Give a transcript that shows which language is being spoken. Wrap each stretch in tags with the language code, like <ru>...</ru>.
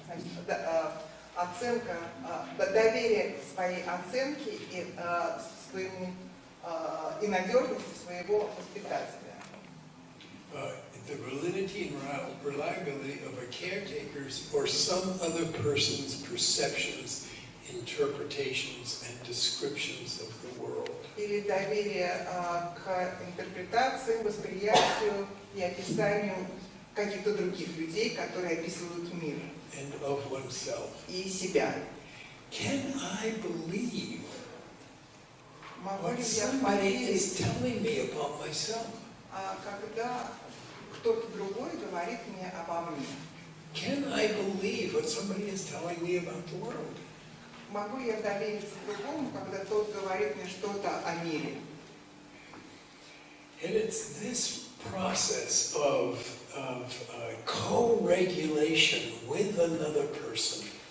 <ru>Значит, оценка, доверие к своей оценке и своему и надежности своего воспитателя.</ru> <en>The validity and reliability of a caretaker's or some other person's perceptions, interpretations, and descriptions of the world.</en> <ru>Или доверие к интерпретации, восприятию и описанию каких-то других людей, которые описывают мир.</ru> <en>And of oneself.</en> <ru>И себя.</ru> <en>Can I believe</en> <ru>Могу</ru> <en>what</en> <ru>ли я</ru> <en>somebody</en> <ru>поверить,</ru> <en>is telling me about myself?</en> <ru>когда кто-то другой говорит мне обо мне?</ru> <en>Can I believe what somebody is telling me about the world?</en> <ru>Могу я довериться другому, когда тот говорит мне что-то о мире?</ru> <en>And it's this process of co-regulation with another person.</en>